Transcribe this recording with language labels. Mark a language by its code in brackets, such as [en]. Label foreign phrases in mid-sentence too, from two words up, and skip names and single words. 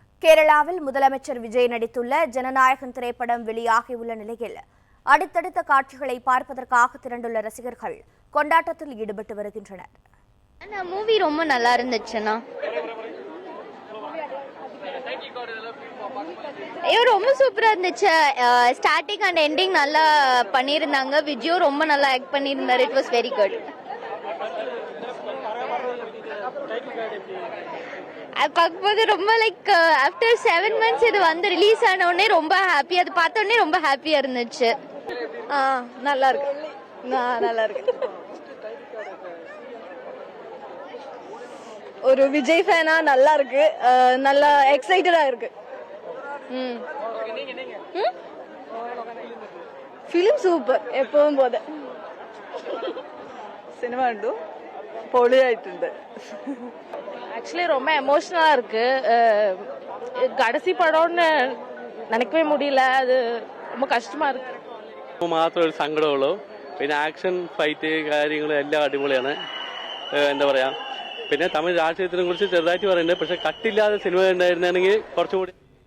[ta] கேரளாவில் முதலமைச்சர் விஜய் நடித்துள்ள ஜனநாயகன் திரைப்படம் வெளியாகியுள்ள நிலையில் அடுத்தடுத்த காட்சிகளை பார்ப்பதற்காக திரண்டுள்ள ரசிகர்கள் கொண்டாட்டத்தில் ஈடுபட்டு வருகின்றனர். மூவி ரொம்ப நல்லா இருந்துச்சுன்னா ரொம்ப சூப்பரா இருந்துச்சு. [en] starting and ending [ta] நல்லா பண்ணியிருந்தாங்க. விஜயும் ரொம்ப நல்லா ஆக்ட் பண்ணியிருந்தாரு. [en] it was very good. [ta] அது பார்க்கும்போது ரொம்ப [en] like after 7 months [ta] இது வந்து ரிலீஸ் ஆன உடனே ரொம்ப ஹாப்பி. அது பார்த்த உடனே ரொம்ப ஹாப்பியா இருந்துச்சு. நல்லா இருக்கு, நல்லா இருக்கு. ஒரு விஜய் ஃபேனா நல்லா இருக்கு, நல்லா எக்ஸைட்டடா இருக்கு. [en] film super, [ml] എപ്പോഴും പോലെ. സിനിമ കണ്ടു, പൊളിയായിട്ടുണ്ട്. [ta] ஆக்சுவலி ரொம்ப எமோஷனலா இருக்கு. கடைசி படம்னு நினைக்கவே முடியல. அது ரொம்ப കഷ്ടമാ இருக்கு. [ml] മാത്രമേ ഒരു സങ്കടമുള്ളൂ. പിന്നെ [en] action fight [ml] കാര്യങ്ങളും എല്ലാം അടിപൊളിയാണ്. എന്താ പറയാ, പിന്നെ തമിഴ് രാഷ്ട്രീയത്തിനെ കുറിച്ച് ചെറുതായിട്ട് പറയുന്നുണ്ട്. പക്ഷെ കട്ടില്ലാതെ സിനിമ ഉണ്ടായിരുന്നെങ്കിൽ കുറച്ചുകൂടി